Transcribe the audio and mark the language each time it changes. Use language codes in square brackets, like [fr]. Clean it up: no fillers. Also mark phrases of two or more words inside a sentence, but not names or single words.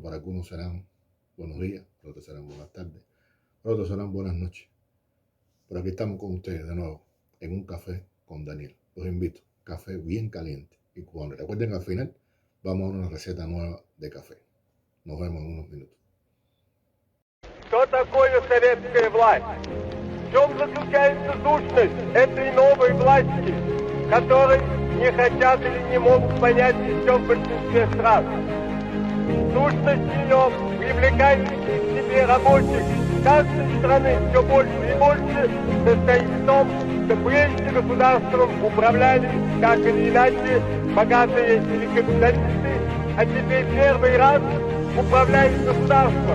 [es] Para algunos serán buenos días, para otros serán buenas tardes, para otros serán buenas noches. Pero aquí estamos con ustedes de nuevo en un café con Daniel. Los invito. café bien caliente y cubano. Recuerden que al final vamos a una receta nueva de café. Nos vemos en unos minutos. [ru] Что такое советская власть? В чем заключается сущность этой новой власти, которой не хотят или не могут понять еще в большинстве стран? Сущность ее в привлекательности к себе рабочих каждой страны все больше и больше состоит в том, что прежде государством управляли, так или иначе, богатые или капиталисты, а теперь первый раз управляет государством.